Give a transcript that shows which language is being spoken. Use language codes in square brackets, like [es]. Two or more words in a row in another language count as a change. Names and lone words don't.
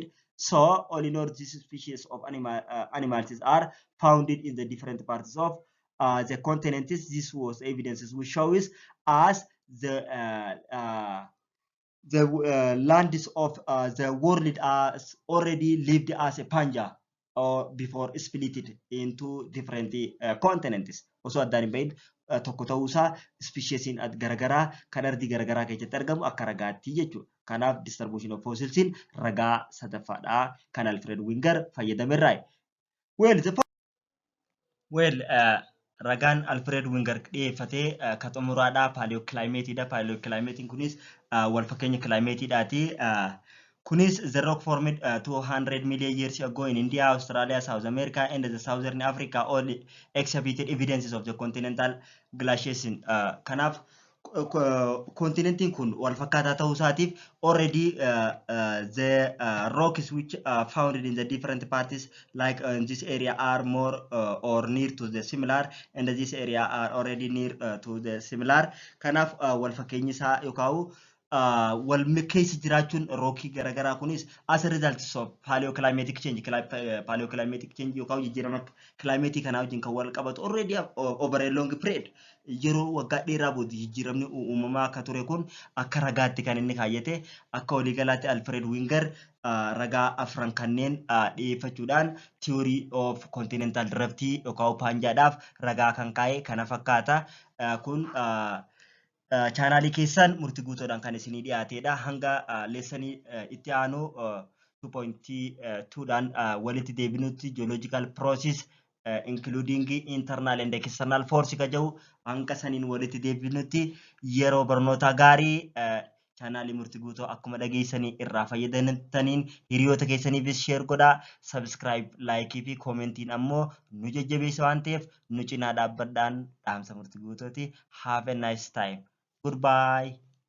[en] So, all in all, these species of animals are found in the different parts of the continents. This was evidences which shows us the lands of the world as already lived as a Pangaea, or before split into different continents. [om] Also addaan hin bahin tokko ta'uusaa species garagaraa kan ardii garagaraa keessatti argamu akka ragaatti jechuudha. Kanaaf [en] distribution of fossilsiin [om] ragaa sadaffaadha kan Alfred Wegener fayyadamerraa. Ragaan Alfred Wegener dhiyeeffatee kan xumuraadha Paleoclimateidha. Paleoclimatein kunis wal fakkeenya climateidhaati. [en] Kunis the rock formed 200 million years ago in India, Australia, South America, and the Southern Africa, all exhibited evidences of the continental glaciation. [om] Kanaaf continentiin kun wal fakkaataa ta'uu isaatiif [en] already the rocks which are found in the different parts like in this area are more or near to the similar, and this area are already near to the similar. [om] Kanaaf wal fakkeenyi isaa yookaan wal keessa jiraachuun rookii garagaraa kunis [en] as a result of paleoclimatic change. Paleoclimatic change [om] yookaan jijjiirama climate kanaa wajjin kan wal qabatu [en] already over a long period [om] yeroo waggaa dheeraa booda jijjiiramni uumamaa akka ture kun akka ragaatti kan inni kaayyate. Akka waliigalaatti Alfred Wegener ragaa afran kanneen dhiyeeffachuudhaan [en] theory of continental drift [om] yookaan Pangaeadhaaf ragaa kan kaa'e kana fakkaata. Kun chaanaalii keessan Murtii Guutoodhaan kan isinii dhiyaatedha. Hanga leessanii itti aanu 2.2dhaan walitti deebinutti [en] geological process including internal and external force [om] ka jedhu hanga saniin walitti deebinutti yeroo barnootaa gaarii. Chaanaalii Murtii Guutoo akkuma dhageessanii irraa fayyadamtaniin hiriyoota keessaniifis share godhaa. [en] Subscribe, like [om] fi commentiin ammoo nu jajjabeessa waan ta'eef nu cinaa dhaabbadhaan dhaamsa Murtii Guutooti. [en] Have a nice time. Goodbye.